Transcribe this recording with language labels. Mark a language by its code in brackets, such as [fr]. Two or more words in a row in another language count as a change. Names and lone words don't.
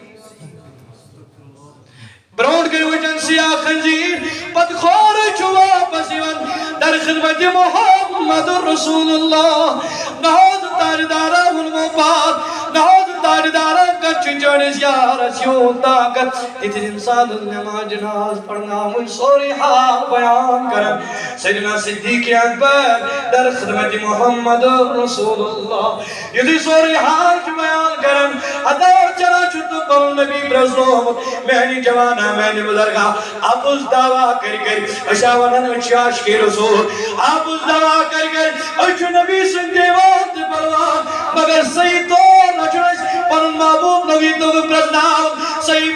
[ks] برونٛٹھ کَنہِ وٕچھان سِیاہ خنزیٖر پتہٕ کھورے چھُ واپس یِوان در خدمتِ محمد رسول اللہ نہ حظ تاجدارا ووٚنمو پات نہ حظ تاجدارا کتھ چھُ چٲنِس یارس یوٗت طاقت تِتھِس اِنسانس نٮ۪ماز جناز پرناوٕنۍ سورُے حال بیان کران سیدنا صدیق اکبر در خدمتِ محمد رسول اللہ یُتھُے سورُے حال چھُ بیان کران ادا چلان چھُ تہٕ پنُن نبی پرٛزنومُت میانہِ جوانا میانہِ بُزرگا اپُز دعوا کٔرۍ کٔرۍ أسۍ ہا ونان أسۍ چھِ عاشقِ رسول اپُز دعوا کٔرۍ کٔرۍ أسۍ چھِ نبی سٕنٛدۍ دیوان تہٕ بلوان مگر صحیح طور نہ چھُنہٕ اَسہِ پنُن محبوب نبی تہٕ پرٛزناوُن صحیح